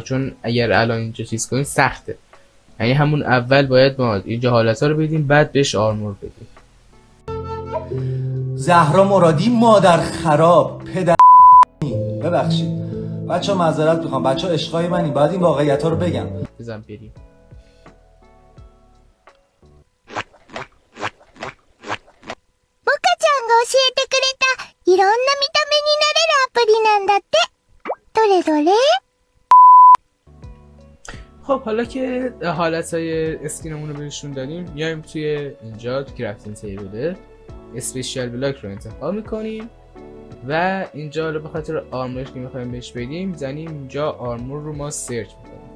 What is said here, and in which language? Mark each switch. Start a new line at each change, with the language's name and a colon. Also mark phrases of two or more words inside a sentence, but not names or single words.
Persian: چون اگر الان اینجا چیز کنیم سخته، یعنی همون اول باید ما اینجا حالت ها رو بدیم بعد بهش آرمور بدیم. زهرا مرادی مادر خراب پدر ببخشید بچه ها، معذرت میخوام بچه ها، عشقای منی، باید این واقعیت ها رو بگم. بزن بریم.
Japanese: モカちゃんが教えてくれたいろんな見た目になれるアプリなんだって。どれどれ？
Persian: خب حالا که حالتهای اسکینمون رو بهشون دادیم میایم توی اینجا تو
English: crafting table special block
Persian: رو انتخاب میکنیم و اینجا رو به خاطر آرمورش که میخوایم بهش بدیم میزنیم اینجا آرمور رو ما سرچ میکنیم.